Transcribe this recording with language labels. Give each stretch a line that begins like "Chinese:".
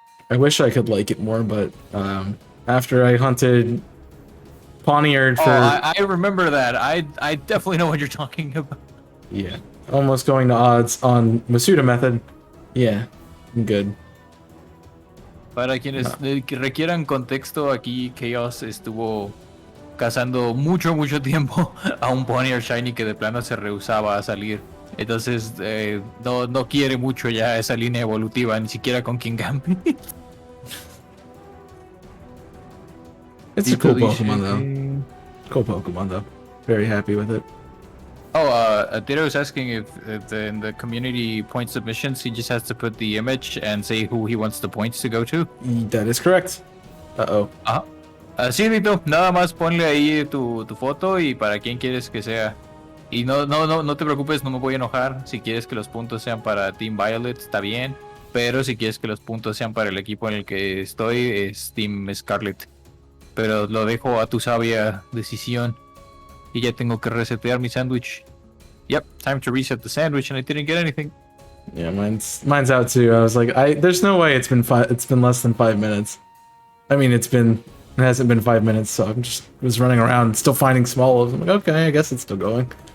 English: I wish I could like it more, but after I hunted Pawniard for I remember that. I definitely know what you're talking about. yeah, almost going to odds on Masuda method, yeah, I'm good.
Spanish: Para quienes que requieran contexto, aquí Chaos estuvo cazando mucho tiempo a un Ponyard Shiny que de plano se rehusaba a salir. Entonces no quiere mucho ya esa línea evolutiva, ni siquiera con King Gambit.
English: It's a cool Pokemon though. Cool Pokemon though. Very happy with it. Tito was asking if in the community point submissions, he just has to put the image and say who he wants the points to go to. That is correct. Uh-oh.
Spanish: Sí, Tito, nada más ponle ahí tu foto y para quién quieres que sea. Y no te preocupes, no me voy a enojar. Si quieres que los puntos sean para Team Violet, está bien. Pero si quieres que los puntos sean para el equipo en el que estoy, es Team Scarlet. Pero lo dejo a tu sabia decisión. Y ya tengo que resetear mi sándwich.
English: Yep, time to reset the sandwich, and I didn't get anything. Yeah, mine's out too. I was like, there's no way it's been less than 5 minutes. I mean, it hasn't been 5 minutes, so I'm just was running around still finding small ones. I'm like, okay, I guess it's still going.